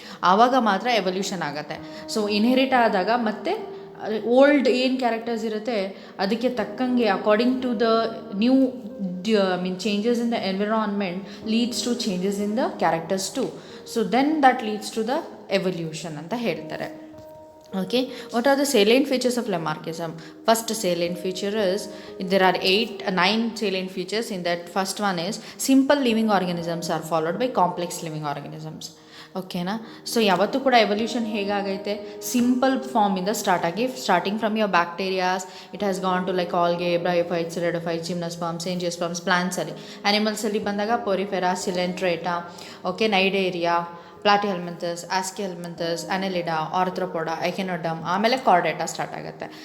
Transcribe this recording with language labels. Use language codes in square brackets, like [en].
[kn] ಆವಾಗ ಮಾತ್ರ ಎವಲ್ಯೂಷನ್ ಆಗುತ್ತೆ. ಸೊ ಇನ್ಹೆರಿಟ್ ಆದಾಗ ಮತ್ತೆ ಓಲ್ಡ್ ಏನು ಕ್ಯಾರೆಕ್ಟರ್ಸ್ ಇರುತ್ತೆ ಅದಕ್ಕೆ ತಕ್ಕಂಗೆ [en] According to the new changes in the environment leads to changes in the characters to. So then that leads to the evolution [kn] ಅಂತ ಹೇಳ್ತಾರೆ. [en] Okay, what are the salient features of Lamarckism? First salient feature is, there are 9 salient features. In that, first one is simple living organisms are followed by complex living organisms. [kn] ಓಕೆನಾ? [en] so [kn] ಯಾವತ್ತೂ ಕೂಡ evolution ಹೇಗಾಗೈತೆ, simple ಫಾರ್ಮಿಂದ [en] Starting from your bacterias, it has gone to like algae, bryophytes, pteridophytes, gymnosperms, angiosperms, ಪ್ಲಾಂಟ್ಸಲ್ಲಿ. [kn] ಆ್ಯನಿಮಲ್ಸಲ್ಲಿ ಬಂದಾಗ Porifera, Coelenterata, okay, ನೈಡೇರಿಯಾ, ಪ್ಲಾಟಿಹೆಲ್ಮಿಂಥಸ್, ಆಸ್ಕಿಹೆಲ್ಮಿಂಥಸ್, ಅನೆಲಿಡಾ, Arthropoda, ಎಕೆನೋಡಮ್, ಆಮೇಲೆ Chordata start ಆಗುತ್ತೆ.